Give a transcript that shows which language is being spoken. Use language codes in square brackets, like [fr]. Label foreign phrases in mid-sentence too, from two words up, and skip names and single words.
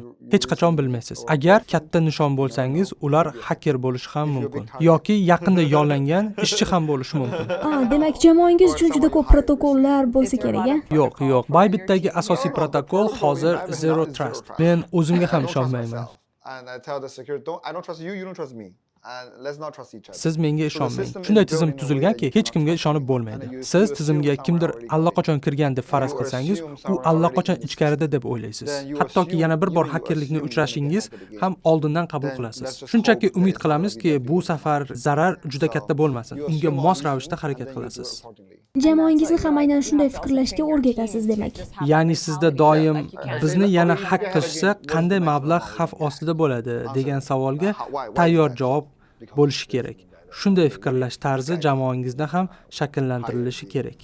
[uz] Hech qachon bilmaysiz. Agar katta nishon bo'lsangiz, ular hacker bo'lishi ham mumkin. Yoki yaqinda yollangan ishchi ham bo'lishi mumkin. Demak, jamoangiz uchun juda ko'p protokollar bo'lsa kerak-a? Yo'q. Bybitdagi asosiy protokol hozir Zero Trust. Men o'zimga ham ishonmayman. [en] And I tell the security, I don't trust you, you don't trust me. and let's not trust each other. [uz] Siz menga [en] So the [uz] ishonmang. [en] system is [uz] Shunday [en] built [uz] tizim [en] in a way [uz] tuzilganki, [en] that you [uz] hech kimga [en] cannot [uz] ishonib [en] trust. [uz] bo'lmaydi. [en] And you [uz] Siz [en] assume [uz] tizimga [en] someone [uz] kimdir [en] already [uz] allaqachon kirgan deb faraz [en] You [uz] qilsangiz, [en] assume [uz] u [en] someone [uz] allaqachon [en] already in the [uz] ichkarida deb o'ylaysiz. [en] Then you [uz] Hattoki [en] assume- [uz] yana bir bor [en] you [uz] xakerlikni [en] assume you're gonna [uz] uchrashingiz [en] get hacked again. [uz] ham oldindan qabul [en] Then [uz] qilasiz. [en] let's just [uz] Shunchaki [en] hope that [uz] umid [en] it's not gonna be [uz] qilamizki, [en] that [uz] bu [en] big of a [uz] safar [en] deal. [uz] zarar juda [en] So, [uz] katta bo'lmasin. [en] you [uz] Unga [en] assume all [uz] mos [en] these [uz] ravishda [en] things, [uz] harakat [en] and then you do [uz] qilasiz. [en] accordingly. [uz] Jamoangizni ham aynan shunday fikrlashga o'rgatasiz demak. Ya'ni sizda doim bizni yana hak qilishsa qanday mablag' xavf ostida bo'ladi degan savolga tayyor javob bo'lishi kerak. Shunday fikrlash tarzi jamoangizda ham shakllantirilishi kerak.